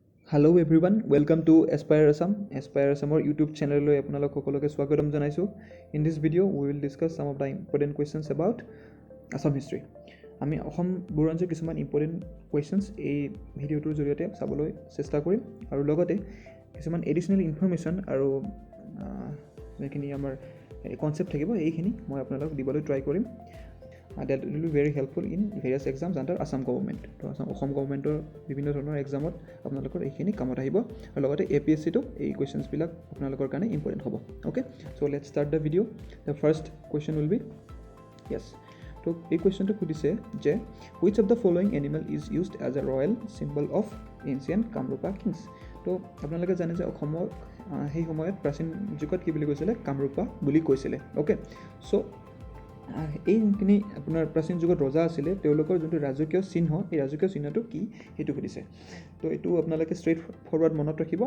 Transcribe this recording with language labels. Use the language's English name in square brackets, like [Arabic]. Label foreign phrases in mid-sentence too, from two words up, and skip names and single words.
[English] Hello everyone, welcome to Aspire Assam. [Assamese] Aspire Assam [English] YouTube channel [Assamese] লৈ আপোনালোক সকলোকে স্বাগতম জনাইছো. [English] In this video we will discuss some of the important questions about Assam history. [Assamese] আমি অসম বুৰঞ্জীৰ কিছুমান [English] important questions [Assamese] এই ভিডিওটোৰ জৰিয়তে চাবলৈ চেষ্টা কৰিম আৰু লগতে কিছুমান [English] additional information [Assamese] আৰু যেখিনি আমাৰ concept থাকিব এইখিনি মই আপোনালোক দিবলৈ try কৰিম. [English] That will be very helpful in various exams under Assam Government. [Assamese] So Assam Government বিভিন্ন ধৰণৰ এক্সামত আপোনালোকৰ এইখিনি কামত আহিব আৰু লগতে APSC টো এই questions বিলাক আপোনালোকৰ কাৰণে important হ'ব. [English] Okay, so let's start the video. The first question will be yes. So [Assamese] এই questionটো সুধিছে যে [English] which of the following animal is used as a royal symbol of ancient Kamrupa Kings. [Assamese] তো আপোনালোকে জানে যে অসমৰ সেই সময়ত প্ৰাচীন যুগত কি বুলি কৈছিলে কামৰূপা বুলি কৈছিলে. Okay, so এইখিনি আপোনাৰ প্ৰাচীন যুগত ৰজা আছিলে তেওঁলোকৰ যোনটো ৰাজকীয় চিহ্ন এই ৰাজকীয় চিহ্নটো কি হেতু সুধিছে. তো এটো আপোনালোকে [English] straight forward [Assamese] মনত ৰাখিব.